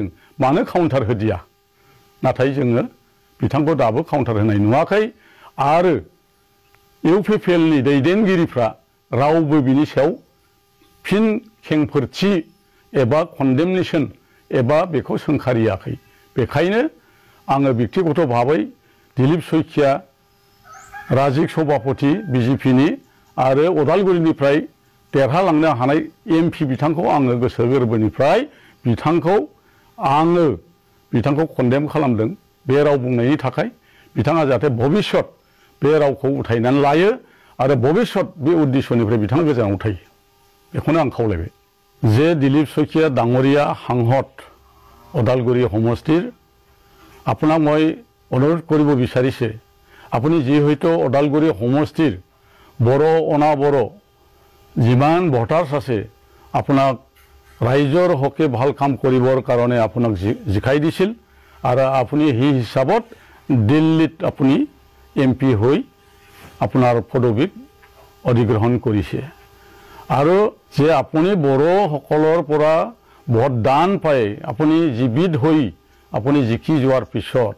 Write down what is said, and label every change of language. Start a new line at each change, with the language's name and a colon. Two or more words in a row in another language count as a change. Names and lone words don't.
Bodo: मानो काउन्टार होदिया नाथाय जोङो बिथांखौ दाबो काउन्टार होनाय नुवाखै आरो इउपिपिएलनि दैदेनगिरिफ्रा रावबो बिनि सायाव फिन खेंफोरथि एबा कन्डेमनेसन एबा बेखौ सोंखारियाखै बेखायनो आङो बेक्तिगत भाबै दिलीप शइकिया राजिक सभापति बिजेपिनि आरो अदालगुरिनिफ्राय देरहालांनो हानाय एमपि बिथांखौ आङो गोसो गोरबोनिफ्राय बिथांखौ कन्डेम खालामदों बे राव बुंनायनि थाखाय बिथाङा जाहाथे भबिष्यत बे रावखौ उथायनानै लायो आरो भबिष्यत बे उद्देश्यनिफ्राय बिथाङा गोजानाव थायो बेखौनो आं खावलायबाय जे दिलीप शइकिया डाঙरिया
Assamese: সাংসদ ওদালগুৰি সমষ্টিৰ আপোনাক মই অনুৰোধ কৰিব বিচাৰিছে আপুনি যিহেতু ওদালগুৰি সমষ্টিৰ বড় অনাবড় যিমান ভোটাৰ্ছ আছে আপোনাক ৰাইজৰ হকে ভাল কাম কৰিবৰ কাৰণে আপোনাক জিকাই দিছিল আৰু আপুনি সেই হিচাপত দিল্লীত আপুনি এমপি হৈ আপোনাৰ পদবীক অধিগ্ৰহণ কৰিছে আৰু যে আপুনি বড়োসকলৰ পৰা ভোটদান পাই আপুনি জীৱিত হৈ আপুনি জিকি যোৱাৰ পিছত